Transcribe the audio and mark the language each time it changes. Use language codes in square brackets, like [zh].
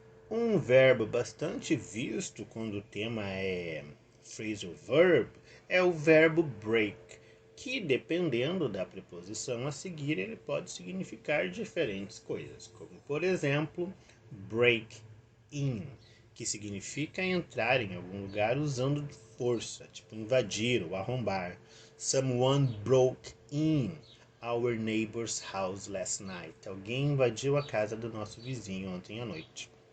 [pt] Um verbo bastante visto quando o tema é phrasal verb é o verbo break, que dependendo da preposição a seguir ele pode significar diferentes coisas, como por exemplo break in, que significa entrar em algum lugar usando força, tipo invadir ou arrombar. [en] Someone broke in our neighbor's house last night. [pt] Alguém invadiu a casa do nosso vizinho ontem à noite.